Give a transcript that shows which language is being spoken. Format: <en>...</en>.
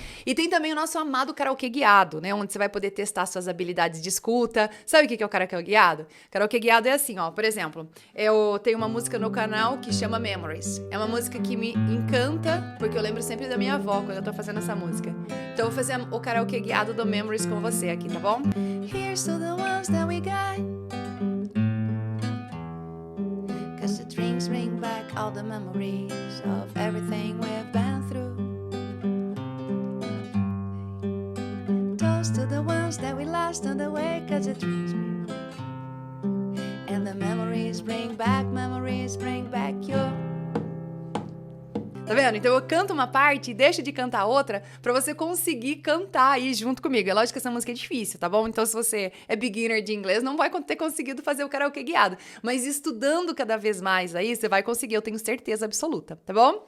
<pt>E tem também o nosso amado karaokê guiado, né, onde você vai poder testar suas habilidades de escuta. Sabe o que é o karaokê guiado? Karaokê guiado é assim, ó, por exemplo, eu tenho uma música no canal que chama Memories. É uma música que me encanta, porque eu lembro sempre da minha avó quando eu tô fazendo essa música. Então eu vou fazer o karaokê guiado do Memories com você aqui, tá bom?</pt> <en>Here's to the ones that we got, 'cause the drinks bring back all the memories of everything we've been through. Toast to the ones that we lost on the way, 'cause the drinks bring and the memories bring back your.</en> <pt>Tá vendo? Então eu canto uma parte e deixo de cantar outra pra você conseguir cantar aí junto comigo. É lógico que essa música é difícil, tá bom? Então se você é beginner de inglês, não vai ter conseguido fazer o karaokê guiado. Mas estudando cada vez mais aí, você vai conseguir, eu tenho certeza absoluta, tá bom?</pt>